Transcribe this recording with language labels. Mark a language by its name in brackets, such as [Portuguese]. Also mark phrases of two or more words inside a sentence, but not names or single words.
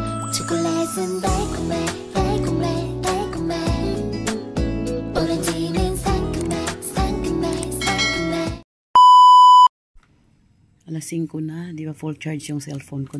[Korean] 초콜릿은 달콤해 달콤해 달콤해 오렌지는 상큼해 상큼해 상큼해. [Filipino] Alas 5 na, di ba [English] full charge [Filipino] yung cellphone ko.